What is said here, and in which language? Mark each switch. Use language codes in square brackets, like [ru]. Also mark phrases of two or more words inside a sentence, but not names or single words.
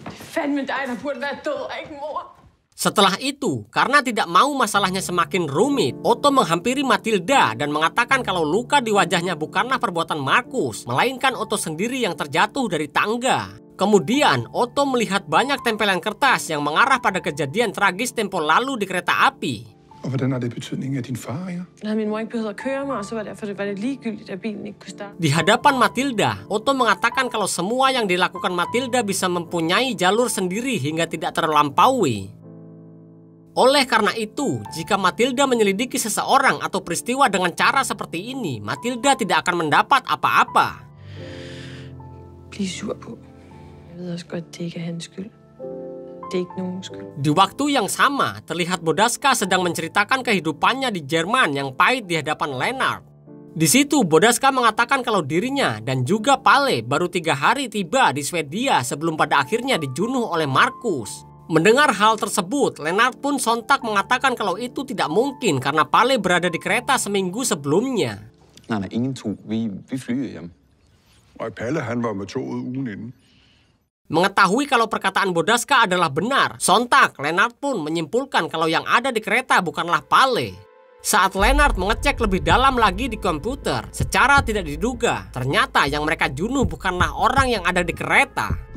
[id] Setelah itu, karena tidak mau masalahnya semakin rumit, Otto menghampiri Matilda dan mengatakan kalau luka di wajahnya bukanlah perbuatan Markus, melainkan Otto sendiri yang terjatuh dari tangga. Kemudian, Otto melihat banyak tempelan kertas yang mengarah pada kejadian tragis tempo lalu di kereta api. [da] Og hvordan har det betydning af din far, ja? Min mor ikke behøvede at køre mig, og så var det ligegyldigt, at bilen ikke kunne starte. [id] Di hadapan Matilda, Otto mengatakan kalau semua yang dilakukan Matilda bisa mempunyai jalur sendiri hingga tidak terlampaui. Oleh karena itu, jika Matilda menyelidiki seseorang atau peristiwa dengan cara seperti ini, Matilda tidak akan mendapat apa-apa. [da] Bliv sur på. Jeg ved også godt, det ikke er hans skyld. [id] Di waktu yang sama, terlihat Bodaska sedang menceritakan kehidupannya di Jerman yang pahit di hadapan Lennart. Di situ, Bodaska mengatakan kalau dirinya dan juga Pale baru 3 hari tiba di Swedia sebelum pada akhirnya dibunuh oleh Markus. Mendengar hal tersebut, Lennart pun sontak mengatakan kalau itu tidak mungkin karena Pale berada di kereta seminggu sebelumnya. [da] Nej, ingen tog. Vi flyver hjem. Og Palle, han var med toget ugen inden. [id] Mengetahui kalau perkataan Bodaska adalah benar, sontak Lennart pun menyimpulkan kalau yang ada di kereta bukanlah Pale. Saat Leonard mengecek lebih dalam lagi di komputer, secara tidak diduga, ternyata yang mereka bunuh bukanlah orang yang ada di kereta.